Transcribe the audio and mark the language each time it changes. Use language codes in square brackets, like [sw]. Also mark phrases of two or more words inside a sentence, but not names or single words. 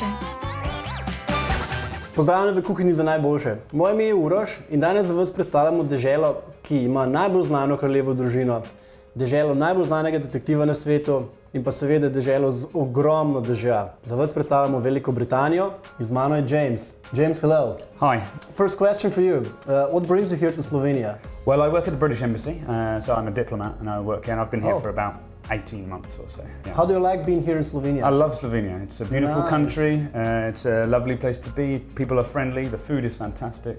[sl] Pozdravljeni v Kuhinji za najboljše. Moje ime je Uroš in danes za vas predstavljamo deželo, ki ima najbolj znano kraljevo družino, deželo najbolj znanega detektiva na svetu in pa seveda deželo z ogromno dežja. Za vas predstavljamo Veliko Britanijo in z mano je James. [en] James, hello. Hi. First question for you. What brings you here to Slovenia? Well, I work at the British Embassy, so I'm a diplomat and I work here, and I've been here for about 18 months or so. Yeah. How do you like being here in Slovenia? I love Slovenia. It's a beautiful country, it's a lovely place to be, people are friendly, the food is fantastic.